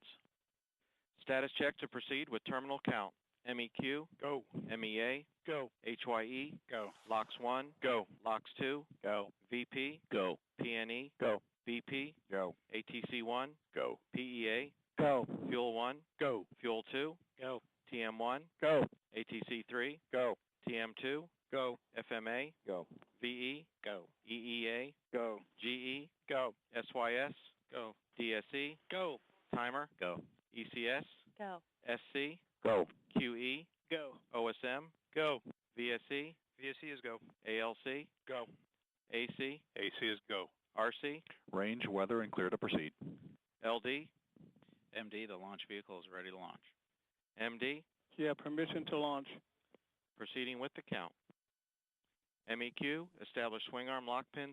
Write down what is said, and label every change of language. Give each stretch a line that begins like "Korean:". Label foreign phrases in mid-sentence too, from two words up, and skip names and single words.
English: Status check to proceed with terminal count. MEQ. Go. MEA. Go. HYE. Go. LOX 1. Go. LOX 2. Go. VP. Go. PNE. Go. BP. Go. ATC 1. Go. PEA. Go. Fuel 1. Go. Fuel 2. Go. TM 1. Go. ATC 3. Go. TM 2. Go. FMA. Go. VE. Go. EEA. Go. GE. Go. SYS. Go. DSE. Go. Timer. Go. ECS. Go. SC. Go. QE. Go. OSM. Go. VSE. VSC is go. ALC. Go. AC. AC is go. RC. Range, weather, and clear to proceed. LD. MD, the launch vehicle is ready to launch. MD. Yeah, permission to launch. Proceeding with the count. MEQ. Establish swing arm lock pins.